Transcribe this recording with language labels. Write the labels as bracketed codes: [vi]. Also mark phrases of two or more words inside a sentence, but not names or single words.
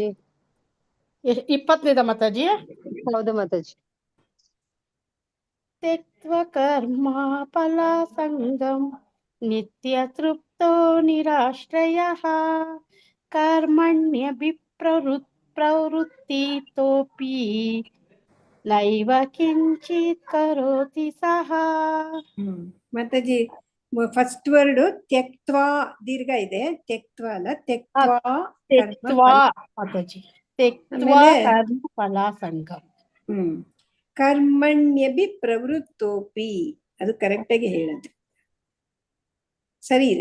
[kn] 20ನೇದ ಮಾತಾಜಿ? ಹೌದು ಮಾತಾಜಿ. [sa] ತ್ಯಕ್ತ್ವ ಕರ್ಮ ಫಲ ಸಂಗಂ ನಿತ್ಯ ತೃಪ್ತೋ ನಿರಾಶ್ರಯಃ ಕರ್ಮಣ್ಯಭಿಪ್ರವೃತ್ತಿತೋಪಿ ನೈವ ಕಿಂಚಿತ್ ಕರೋತಿ ಸಹ. [kn] ಮಾತಾಜಿ [en] first word [kn] ತ್ಯಕ್ತ್ವಾ, ದೀರ್ಘ ಇದೆ. ತ್ಯಕ್ತ್ವಾ ಅಲ್ಲ, ತ್ಯಕ್ತ್ವಾ [sa] ಮಾತಾಜಿ. ತ್ಯಕ್ತ್ವಾ ಕರ್ಮ ಫಲ ಸಂಗಂ. ಕರ್ಮಣ್ಯಭಿ ಪ್ರವೃತ್ತೋಪಿ, [kn] ಅದು ಕರೆಕ್ಟ್ ಆಗಿ ಹೇಳೋದು ಸರಿ ಇದೆ.